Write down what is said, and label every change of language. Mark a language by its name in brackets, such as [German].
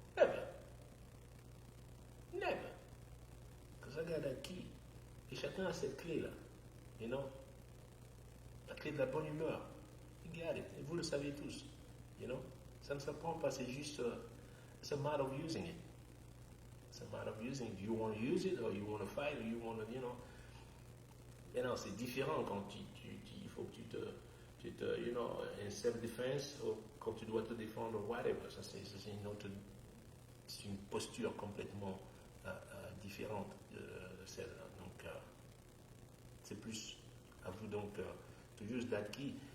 [English] Never. Never. Because I got that key. [French] Et chacun a cette clé-là. [English] You know? [French] La clé de la bonne humeur. [English] You got it. [French] Et vous le savez tous. You know? Ça ne s'apprend pas, c'est juste... [English] it's a matter of using it. It's a matter of using it. Do you want to use it or you want to fight or you want to, you know... [French] Et non, c'est différent quand il faut que tu te [English] you know, in self-defense, [French] ou quand tu dois te défendre, whatever. Ça, c'est une posture complètement différente de celle-là. Donc, c'est plus à vous donc [English] to use that key.